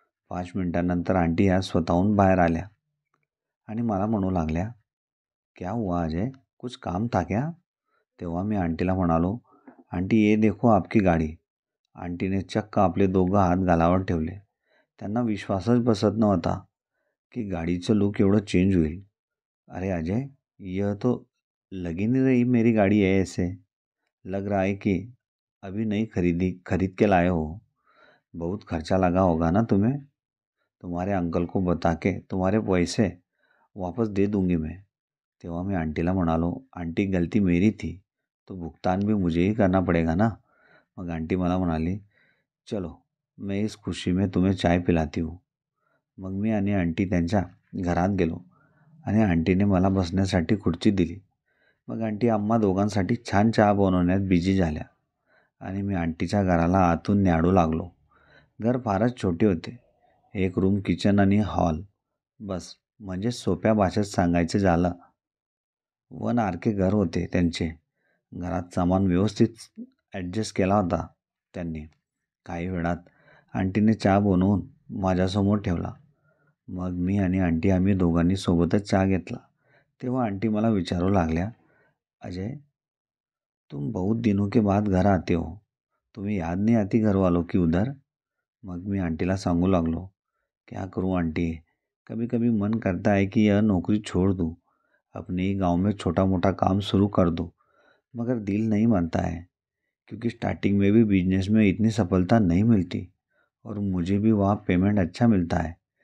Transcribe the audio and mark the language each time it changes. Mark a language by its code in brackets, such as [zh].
[mr] 5 मिनिटांनंतर आंटी या स्वतःहून बाहेर आल्या आणि मला म्हणू लागल्या, [hi] क्या हुआ अजय, कुछ काम था क्या? [mr] तेव्हा मी आंटीला म्हणालो, [hi] आंटी ये देखो आपकी गाडी. [mr] आंटीने चक्क आपले दोघं हात गालावर ठेवले. त्यांना विश्वासच बसत नव्हता की गाडीचं लुक एवढं चेंज होईल. [hi] अरे अजय, यह तो लग ही नहीं रही मेरी गाड़ी है ऐसे. लग रहा है कि अभी नई खरीद के लाए हो. बहुत खर्चा लगा होगा ना तुम्हें. तुम्हारे अंकल को बता के तुम्हारे पैसे वापस दे दूंगी मैं. [mr] तेव्हा मी आंटीला म्हणालो, [hi] आंटी गलती मेरी थी, तो भुगतान भी मुझे ही करना पड़ेगा ना. [mr] मग आंटी मला म्हणाली, [hi] चलो मैं इस खुशी में तुम्हें चाय पिलाती हूँ. [mr] मग मी आणि आंटी त्यांच्या घरात गेलो आणि आंटीने मला बसण्यासाठी खुर्ची दिली. मग आंटी आम्हा दोघांसाठी छान चहा बनवण्यात बिझी झाल्या आणि मी आंटीच्या घराला आतून न्याडू लागलो. घर फारच छोटे होते. 1 रूम, किचन आणि हॉल, बस. म्हणजे सोप्या भाषेत सांगायचं झालं 1 RK घर होते त्यांचे. घरात सामान व्यवस्थित ॲडजस्ट केला होता त्यांनी. काही वेळात आंटीने चहा बनवून माझ्यासमोर ठेवला. मग मी आणि आंटी आम्ही दोघांनी सोबतच चहा घेतला. तेव्हा आंटी मला विचारू लागल्या, [hi] अजय तुम बहुत दिनों के बाद घर आते हो, तुम्हें याद नहीं आती घर वालों की उधर? [mr] मग मी आंटीला सांगू लागलो, [hi] क्या करूं आंटी, कभी कभी मन करता है कि यह नौकरी छोड़ दूं, अपने ही गांव में छोटा मोटा काम शुरू कर दूं, मगर दिल नहीं मानता है क्योंकि स्टार्टिंग में भी बिजनेस में इतनी सफलता नहीं मिलती और मुझे भी वहाँ पेमेंट अच्छा मिलता है.